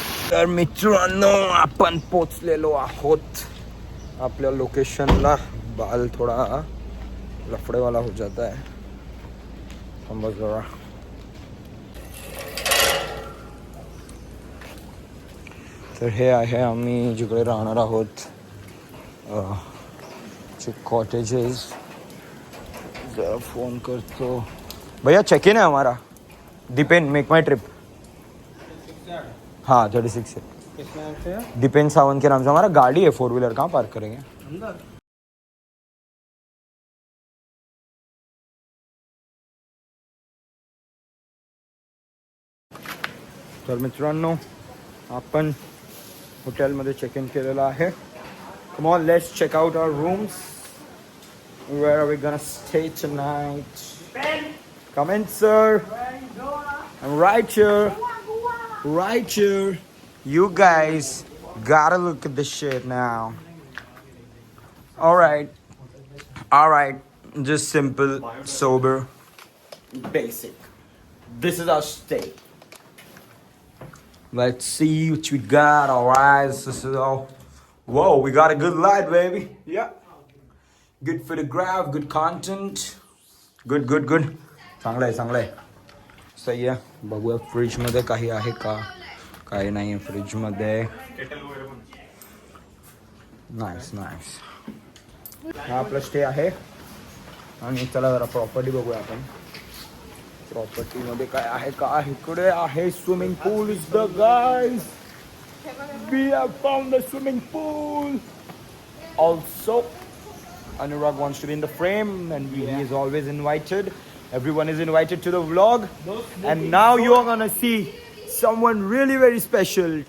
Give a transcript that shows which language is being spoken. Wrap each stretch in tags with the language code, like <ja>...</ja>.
<mr>तर मित्रांनो आपण पोचलेलो आहोत आपल्या लोकेशनला.</mr> <hi>बाल थोडा लफड़े वाला हो जाता है. समझ जरा.</hi> <mr>तर हे आहे आम्ही जिकडे राहणार आहोत. कॉटेजेस. जरा फोन करतो.</mr> <hi>भैया चेक इन है हमारा. दीपेन मेक माई ट्रिप. हाँ 36 है. दीपेन सावंत के नाम से हमारा गाड़ी है 4 व्हीलर. कहाँ पार्क करेंगे?</hi> <mr>तर मित्रांनो आपण हॉटेलमध्ये चेक इन केलेलं आहे.</mr> <en>Come on, let's check out our rooms. Where are we gonna stay tonight? Come in, sir. I'm right here. Right here. You guys gotta look at this shit now. Alright. Alright. Just simple, sober, basic. This is our stay. Let's see what we got. Alright. This is all. Whoa, we got a good light, baby. Yeah. Good photograph, good content. Good.</en> <mr>चांगलं आहे. सही आहे. बघूया फ्रीजमध्ये काही आहे का. काही नाही आहे फ्रीजमध्ये. नाईस. हा आपला स्टे आहे. आणि चला जरा प्रॉपर्टी बघूया आपण. प्रॉपर्टीमध्ये काय आहे का. इकडे आहे swimming pool is the guys.</mr> <en>We have found the swimming pool. Also, Anurag wants to be in the frame, and he is always invited. Everyone is invited to the vlog. And now you are gonna see someone really very special.</en>